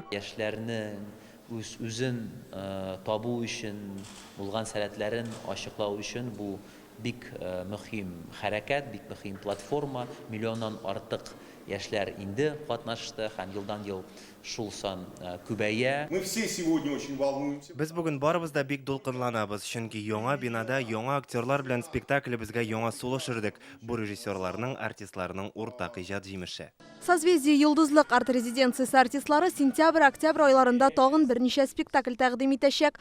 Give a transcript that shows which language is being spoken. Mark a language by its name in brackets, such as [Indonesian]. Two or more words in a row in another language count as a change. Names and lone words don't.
[Tatar] Яшьләрнең үзен табу өчен, булган сәләтләрен ачыклау өчен бу бик мөһим хәрәкәт, бик мөһим платформа. Миллионнан артык яшьләр инде катнашты һәм елдан-ел шул сан күбәя. [Russian] Мы все сегодня очень волнуемся. [Tatar] Без бүген барыбыз да бик дулкынланабыз, чөнки яңа бинада яңа актерлар белән спектаклебезгә яңа сулыш өрдек. Бу режиссерларның, артистларның уртак иҗат җимеше. Созвездие йолдызлык арт-резиденциясе артистлары сентябрь-октябрь айларында тагын берничә спектакль тәкъдим итәчәк.